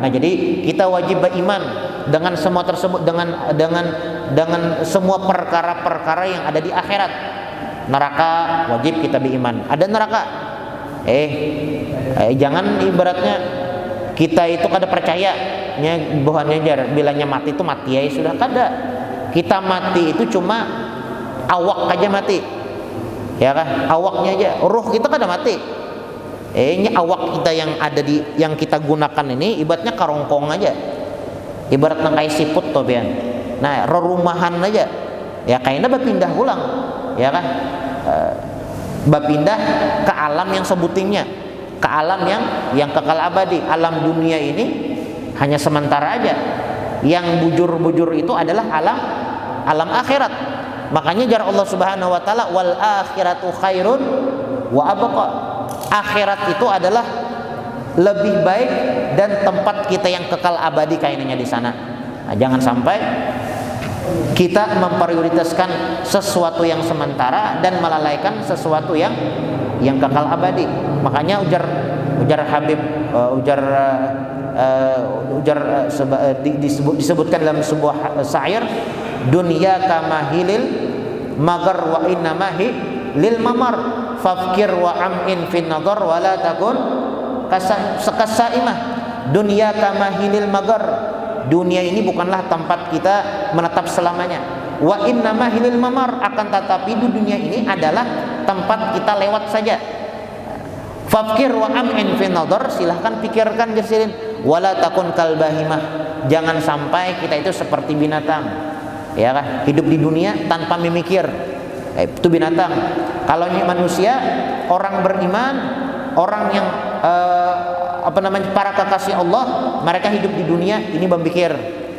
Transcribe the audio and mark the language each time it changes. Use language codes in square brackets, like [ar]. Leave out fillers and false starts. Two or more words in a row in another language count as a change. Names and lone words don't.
[id] Nah, jadi kita wajib beriman dengan semua tersebut, dengan semua perkara-perkara yang ada di akhirat. Neraka wajib kita beriman. Ada neraka. Jangan ibaratnya kita itu kada percaya bahwanya bilangnya mati itu mati ya sudah, kada. Kita mati itu cuma awak aja mati. Ya kah? Awaknya aja. Ruh kita kada mati. Ini awak kita yang kita gunakan ini ibaratnya karongkong aja. Ibaratnya kayak siput tuh pian. Nah, rerumahan aja. Ya kayaknya berpindah ulang. Ya kan? Berpindah ke alam yang sebutingnya, ke alam yang kekal abadi. Alam dunia ini hanya sementara aja. Yang bujur-bujur itu adalah alam akhirat. Makanya jar Allah Subhanahu wa taala, [ar] والآخرة خير وأبقى. [id] Akhirat itu adalah lebih baik dan tempat kita yang kekal abadi kayaknya di sana. Nah, jangan sampai kita memprioritaskan sesuatu yang sementara dan melalaikan sesuatu yang kekal abadi. Makanya ujar Habib disebutkan dalam sebuah syair, [ar] دنيا كمحل المقر وإنما هي للممر فافكر وأمعن في النظر ولا تكن كسائمة. دنيا كمحل المقر, [id] dunia ini bukanlah tempat kita menetap selamanya. [ar] وإنما هي للممر, [id] akan tetapi di dunia ini adalah tempat kita lewat saja. [ar] فافكر وأمعن في النظر, [id] silahkan pikirkan jasirin, [ar] ولا تكن كالبهيمة, [id] jangan sampai kita itu seperti binatang. Ya kan? Hidup di dunia tanpa memikir. Itu binatang. Kalau manusia, orang beriman, orang yang para kekasih Allah, mereka hidup di dunia ini berpikir.